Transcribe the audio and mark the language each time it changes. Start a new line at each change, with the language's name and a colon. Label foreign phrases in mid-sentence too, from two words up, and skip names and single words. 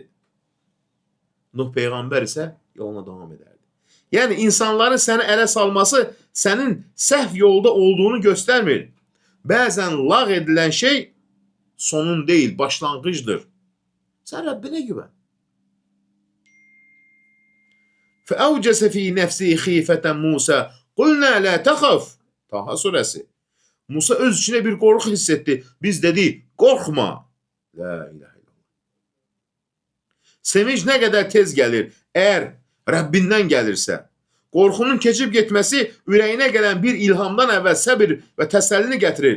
Azerbaijani: Nuh peyğəmbər isə yoluna devam edərdi. Yəni insanların səni ələ salması sənin səhv yolda olduğunu göstərmir. Bəzən lağ edilən şey sonun deyil, başlanğıcdır. Sən Rəbbinə güvən.
Arabic: فَأَوْجَسَ فِي نَفْسِهِ خِيفَةً مُوسَى قُلْنَا لَا تَخَفْ.
Azerbaijani: Taha surəsi. Musa öz içində bir qorxu hiss etdi. Biz dedik, qorxma.
Arabic: لا إله إلا الله.
Azerbaijani: Sevinç nə qədər tez gəlir, əgər Rəbbindən gəlirsə, qorxunun keçib getməsi ürəyinə gələn bir ilhamdan əvvəl səbir və təsəllini gətirir.